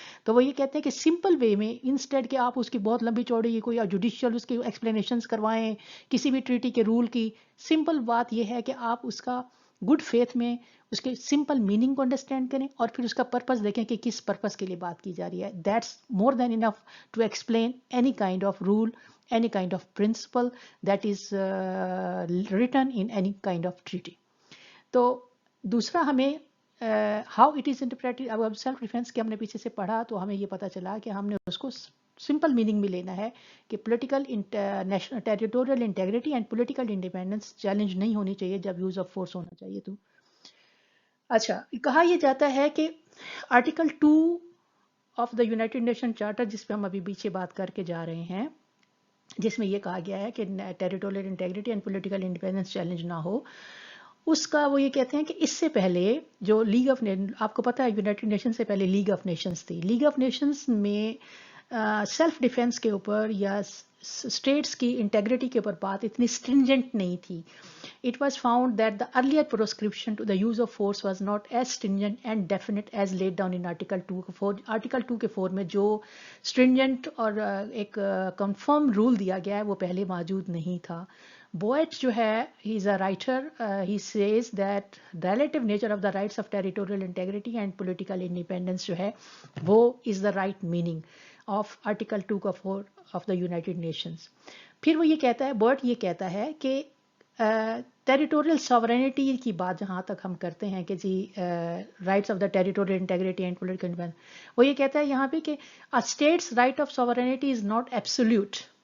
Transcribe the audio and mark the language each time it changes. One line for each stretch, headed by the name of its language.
Urdu: تو وہ یہ کہتے ہیں کہ سمپل وے میں انسٹیڈ کہ آپ اس کی بہت لمبی چوڑی کوئی جوڈیشل اس کی ایکسپلینیشنز کروائیں کسی بھی ٹریٹی کے رول کی، سمپل بات یہ ہے کہ آپ اس کا گڈ فیتھ میں اس کے سمپل میننگ کو انڈرسٹینڈ کریں اور پھر اس کا پرپس دیکھیں کہ کس پرپس کے لیے بات کی جا رہی ہے.
English: That's more than enough to explain any kind of rule, any kind of principle that is written in any kind of treaty.
Urdu: تو دوسرا ہمیں
English: how it is interpreted،
Urdu: اب سیلف ڈیفینس کے ہم نے پیچھے سے پڑھا تو ہمیں یہ پتا چلا کہ ہم نے اس کو سمپل میننگ میں لینا ہے کہ political national territorial integrity and political independence challenge نہیں ہونی چاہیے جب یوز آف فورس ہونا چاہیے. تو اچھا، کہا یہ جاتا ہے کہ article 2 of the United nation charter, جس پہ ہم ابھی پیچھے بات کر کے جا رہے ہیں، جس میں یہ کہا گیا ہے کہ territorial integrity and political independence challenge نہ ہو، اس کا وہ یہ کہتے ہیں کہ اس سے پہلے جو لیگ آف آپ کو پتہ ہے یونائٹڈ نیشن سے پہلے لیگ آف نیشنز تھی. لیگ آف نیشنز میں سیلف ڈیفینس کے اوپر یا اسٹیٹس کی انٹیگریٹی کے اوپر بات اتنی اسٹرنجنٹ نہیں تھی.
English: It was found that the earlier proscription to the use of force was not as stringent and definite as laid down in Article 2 کے 4.
Urdu: Article 2 کے 4 میں جو stringent اور ایک confirm rule دیا گیا ہے وہ پہلے موجود نہیں تھا.
English: Boyd جو ہے he is a writer, he says that relative nature of the rights of territorial integrity and political independence
Urdu: جو ہے وہ
English: is the right meaning of Article 2 کا 4 of the United Nations.
Urdu: پھر وہ یہ کہتا ہے، Boyd یہ کہتا ہے کہ ٹیریٹوریل ساورینٹی کی بات جہاں تک ہم کرتے ہیں کہ جی rights of the territorial integrity and political independence, وہ یہ کہتا ہے یہاں پہ کہ
English: State's right of sovereignty is not absolute.